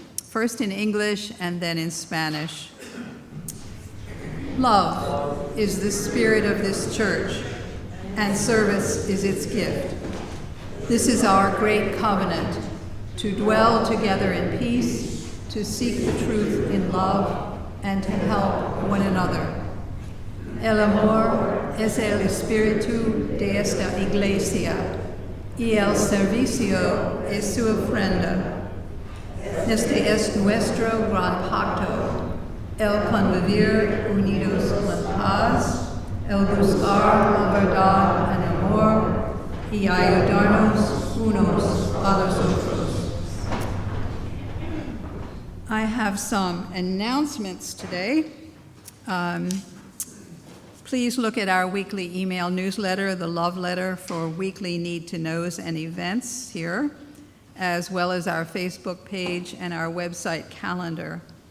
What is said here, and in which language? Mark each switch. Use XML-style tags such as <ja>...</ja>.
<en>First in English and then in Spanish. Love is the spirit of this church, and service is its gift. This is our great covenant, to dwell together in peace, to seek the truth in love, and to help one another.</en> <es>El amor es el espíritu de esta iglesia, y el servicio es su ofrenda. Este es nuestro gran pacto, el convivir unidos con paz, el buscar la verdad en amor, y ayudarnos unos a los otros.</es> <en>I have some announcements today. Please look at our weekly email newsletter, the Love Letter, for weekly need-to-knows and events here, as well as our Facebook page and our website calendar.</en>